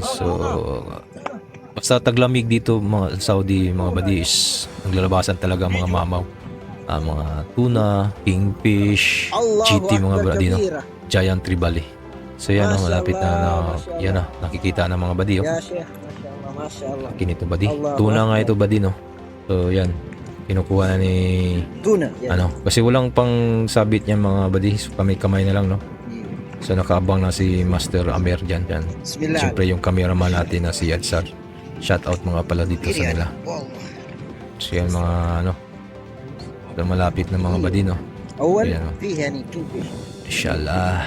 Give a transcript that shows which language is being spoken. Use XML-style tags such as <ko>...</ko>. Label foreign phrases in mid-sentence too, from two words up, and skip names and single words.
<tl>So basta taglamig dito mga Saudi mga buddy is naglalabasan talaga mga mamaw, mga tuna, kingfish, GT mga buddy, no?</tl> <en>Giant tribali.</en> <tl>So yan ang malapit na yan na nakikita ng mga buddy, oh.</tl> <ar>يا شيخ، ما شاء الله، ما شاء الله.</ar> <tl>Kinito buddy. Tuna nga ito buddy, no? So yan, kinukuha na ni Tuna. Yan. kasi walang pang sabit niya mga buddy, so kamay na lang, no? So nakaabang na si Master Amer dyan. Bismillah. Siyempre yung cameraman natin na si Adsar.</tl> <en>Shout out</en> <tl>mga pala dito sa nila. So yan mga malapit na mga buddy, no? أول Ayan, no?</tl> <ar>فيه يعني كينج فيش</ar> <tl>Inshallah.</tl>